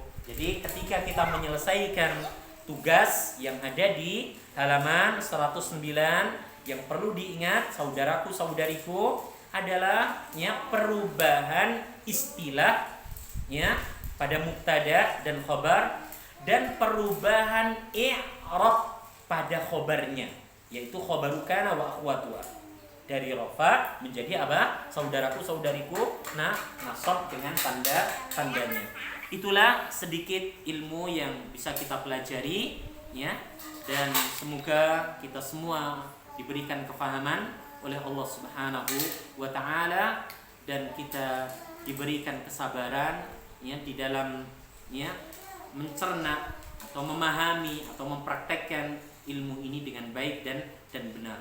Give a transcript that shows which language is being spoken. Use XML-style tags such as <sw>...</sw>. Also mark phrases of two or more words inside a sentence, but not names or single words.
<id>Jadi ketika kita menyelesaikan tugas yang ada di halaman 109, yang perlu diingat saudaraku saudariku adalah, ya, perubahan istilah, ya, pada mubtada dan khabar, dan perubahan i'rab pada khabarnya, yaitu</id> <ar>خبر كان وأخواتها,</ar> <id>dari rafa menjadi apa? Saudaraku saudariku, nah, nasab dengan tandanya. Itulah sedikit ilmu yang bisa kita pelajari, ya, dan semoga kita semua diberikan kefahaman oleh Allah</id> <ar>سبحانه وتعالى,</ar> <id>dan kita diberikan kesabaran, ya, di dalam, ya, mencerna atau memahami atau mempraktekkan ilmu ini dengan baik dan benar.</id>